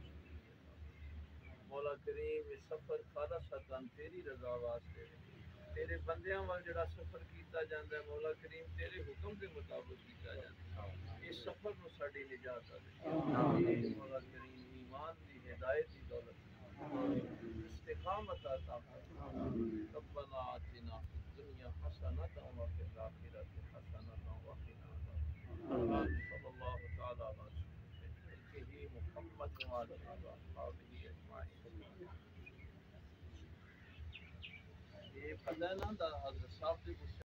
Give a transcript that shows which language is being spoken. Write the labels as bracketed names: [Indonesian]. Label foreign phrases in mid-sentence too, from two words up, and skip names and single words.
[Punjabi] مولا کریم یہ سفر خالصتاً تیری رضا واسطے تیرے بندیاں وال جیہڑا سفر کیتا جاندا ہے مولا کریم تیرے حکم کے مطابق کیتا جاندا ہے اس سفر نوں ساڈی نجات دے آمین مولا کریم ایمان دی ہدایت دی دولت استقامت عطا فرما [Arabic] ربنا آتنا في الدنيا حسنة وفي الآخرة حسنة وقنا عذاب صلى الله تعالى عليه محمد وآله وأصحابه أجمعين [Punjabi] یہ پتا ہے نا حضرت صاحب دی